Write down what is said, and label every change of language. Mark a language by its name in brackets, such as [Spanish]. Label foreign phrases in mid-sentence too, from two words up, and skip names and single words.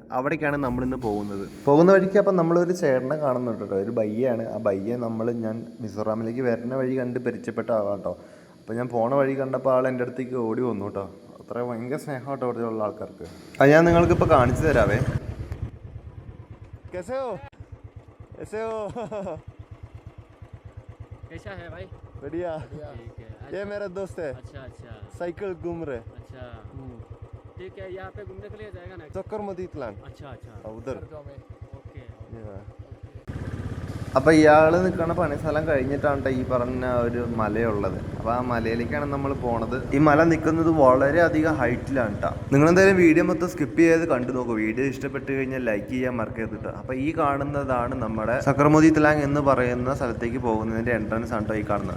[Malayalam] അവിടേക്കാണ് നമ്മളിന്ന് പോകുന്ന വഴിക്ക് അപ്പം നമ്മളൊരു ചേട്ടനെ കാണുന്നുണ്ട് കേട്ടോ. ഒരു ബയ്യാണ്. ആ ബയ്യെ ഞാൻ മിസോറാമിലേക്ക് വരുന്ന വഴി കണ്ട് പരിചയപ്പെട്ട ആളാണ് കേട്ടോ. അപ്പോൾ ഞാൻ പോണ വഴി കണ്ടപ്പോൾ ആൾ എൻ്റെ അടുത്തേക്ക് ഓടി വന്നു കേട്ടോ. അത്ര ഭയങ്കര സ്നേഹം കേട്ടോ അവിടെയുള്ള ആൾക്കാർക്ക്. അത് ഞാൻ നിങ്ങൾക്കിപ്പോൾ കാണിച്ചു തരാവേ. [Hindi] कैसा है भाई? बढ़िया। ठीक है। ये मेरा दोस्त है। अच्छा अच्छा साइकिल घूम रहे। अच्छा ठीक है। यहाँ पे घूमने के लिए जाएगा ना? സക്കർമുദി ത്ലാങ്. अच्छा अच्छा उधर. ओके। [Malayalam] അപ്പോൾ ഇയാൾ നിൽക്കുന്ന പണിസ്ഥലം കഴിഞ്ഞിട്ടാണ് ഈ പറഞ്ഞ ഒരു മലയുള്ളത്. അപ്പോൾ ആ മലയിലേക്കാണ് നമ്മൾ പോണത്. ഈ മല നിൽക്കുന്നത് വളരെയധികം ഹൈറ്റിലാണ് കേട്ടോ. നിങ്ങളെന്തായാലും വീഡിയോ മൊത്തം സ്കിപ്പ് ചെയ്ത് കണ്ടു നോക്കൂ. വീഡിയോ ഇഷ്ടപ്പെട്ട് കഴിഞ്ഞാൽ ലൈക്ക് ചെയ്യാൻ മറക്കരുത്. അപ്പോൾ ഈ കാണുന്നതാണ് നമ്മുടെ സക്കർമുദി ത്ലാങ് എന്ന് പറയുന്ന സ്ഥലത്തേക്ക് പോകുന്നതിൻ്റെ എൻട്രൻസ് ആണ് കേട്ടോ ഈ കാണുന്നത്.